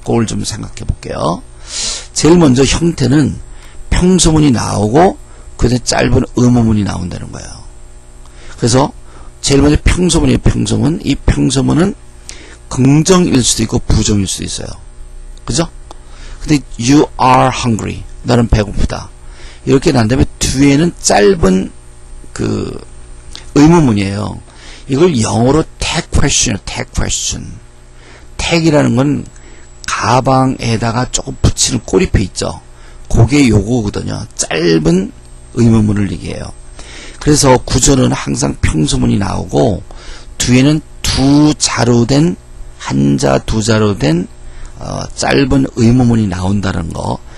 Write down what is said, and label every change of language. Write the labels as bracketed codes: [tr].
[ko] 그걸 좀 생각해 볼게요. 제일 먼저 형태는 평소문이 나오고 그다음에 짧은 의문문이 나온다는 거예요. 그래서 제일 먼저 평소문이에요. 평소문. 이 평소문은 긍정일 수도 있고 부정일 수도 있어요. 그죠? 근데 [en] you are hungry. [ko] 나는 배고프다. 이렇게 난 다음에 뒤에는 짧은 그 의문문이에요. 이걸 영어로 tag question, tag question. tag이라는 건 가방에다가 조금 붙이는 꼬리표 있죠. 그게 요거거든요. 짧은 의문문을 얘기해요. 그래서 구조는 항상 평소문이 나오고 뒤에는 두 자로 된 한자 두 자로 된 짧은 의문문이 나온다는 거.